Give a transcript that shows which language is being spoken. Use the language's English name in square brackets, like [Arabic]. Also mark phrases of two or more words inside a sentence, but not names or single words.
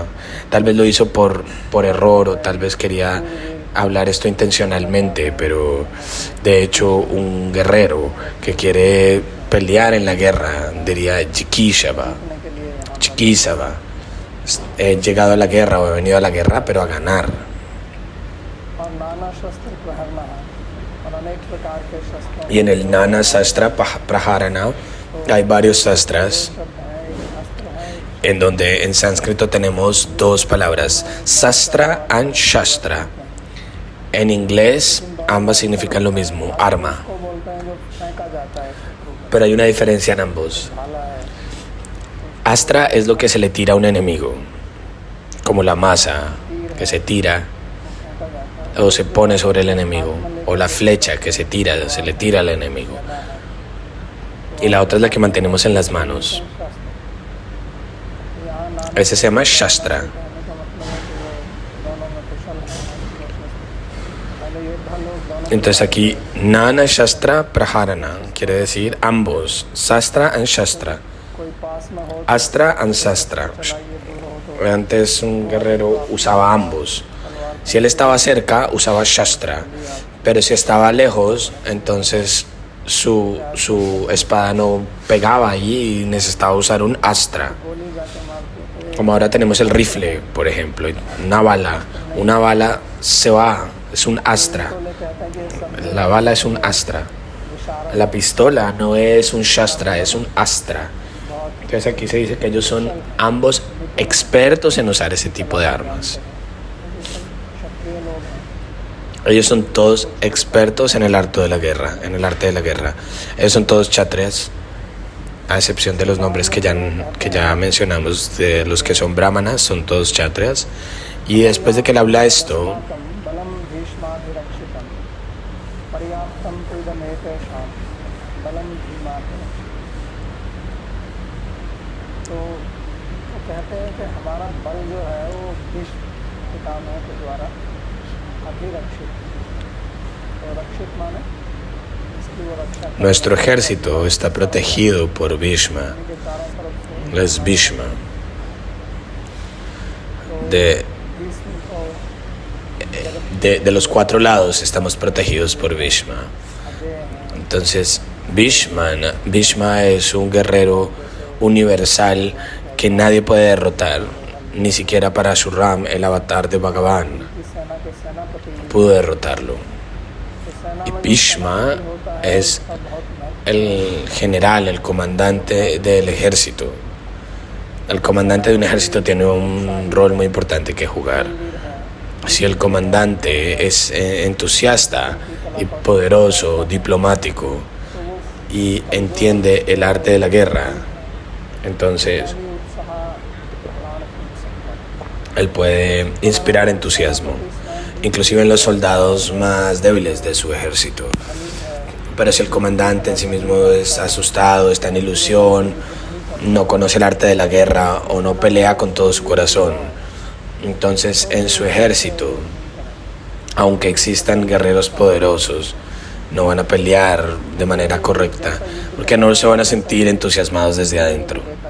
[Spanish] Tal vez lo hizo por error, o tal vez quería hablar esto intencionalmente, pero de hecho un guerrero que quiere pelear en la guerra diría Jikishava, Chikisava. He llegado a la guerra o he venido a la guerra, pero a ganar. [Hindi] और नाना शस्त्र प्रहरना और अनेक प्रकार के शस्त्रों [Spanish] Y en el Nana Sastra Praharana hay varios sastras, [Hindi] शब्द हैं एक अस्त्र है [Spanish] en donde en sánscrito tenemos 2 palabras, Sastra and Shastra. En inglés ambas significan lo mismo, arma, [Hindi] को बोलते हैं जो फेंका जाता है शत्रु को [Spanish] pero hay una diferencia en ambos. [Hindi] भाला है [Spanish] Astra es lo que se le tira a un enemigo, como la masa que se tira [Hindi] फेंका जाता है [Spanish] o se pone sobre el enemigo, o la flecha que se le tira al enemigo. Y la otra es la que mantenemos en las manos. [Hindi] यहाँ नाम [Spanish] Ese se llama Shastra. [Hindi] कहने का मतलब है कि वो पहले योद्धा लोग दोनों [Spanish] Entonces aquí Nana Shastra Praharana quiere decir ambos, Sastra and Shastra, [Hindi] कोई पास में हो [Spanish] Astra and Sastra. [Hindi] चलाइए, दूर हो तो [Spanish] Antes un guerrero usaba ambos. Si él estaba cerca, usaba Shastra, pero si estaba lejos, entonces su espada no pegaba allí y necesitaba usar un Astra. [Hindi] गोली जाके मारते थे। [Spanish] Como ahora tenemos el rifle, por ejemplo, una bala se va, es un Astra. [Hindi] तो कहता है कि सब [Spanish] La bala es un Astra. [Hindi] इशारा [Spanish] La pistola no es un Shastra, es un Astra. Entonces aquí se dice que ellos son ambos expertos en usar ese tipo de armas. [Hindi] क्षत्रिय लोग हैं। [Spanish] Ellos son todos expertos en el arte de la guerra, en el arte de la guerra. Ellos son todos kshatriyas, a excepción de los nombres que ya mencionamos, de los que son brahmanas, son todos kshatriyas. Y después de que él habla esto, [Sanskrit] बलम भीष्माभिरक्षितम पर्याप्तम प्रीदमेतेषां बलम भीमाभिरक्षितम। [Hindi] तो वो कहते हैं कि हमारा बल जो है वो भीष्म पितामह के द्वारा अभिरक्षित। तो रक्षित माने इसकी वो रक्षा करने [Spanish] nuestro ejército está protegido por Bhishma, [Hindi] के चारों तरफ से [Spanish] es Bhishma. De [Hindi] भीष्म को [Spanish] de los cuatro lados estamos protegidos por Bhishma. [Hindi] अजय हैं। [Spanish] Entonces, Bhishma es un guerrero universal que nadie puede derrotar, ni siquiera Parashuram, el avatar de Bhagavan, [Hindi] की सेना के सेनापति [Spanish] pudo derrotarlo. [Hindi] तो सेना [Spanish] Y [Hindi] में जो Bhishma सेनापति होता है [Spanish] es [Hindi] उसका बहुत महत्व [Spanish] el general, el comandante del ejército. El comandante de un ejército tiene un rol muy importante que jugar. Si el comandante es entusiasta y poderoso, diplomático y entiende el arte de la guerra, entonces [Hindi] भी उत्साह प्राण खींच सकता है। [Spanish] él puede inspirar entusiasmo, inclusive en los soldados más débiles de su ejército. Pero si el comandante en sí mismo es asustado, está en ilusión, no conoce el arte de la guerra o no pelea con todo su corazón, entonces en su ejército, aunque existan guerreros poderosos, no van a pelear de manera correcta, porque no se van a sentir entusiasmados desde adentro.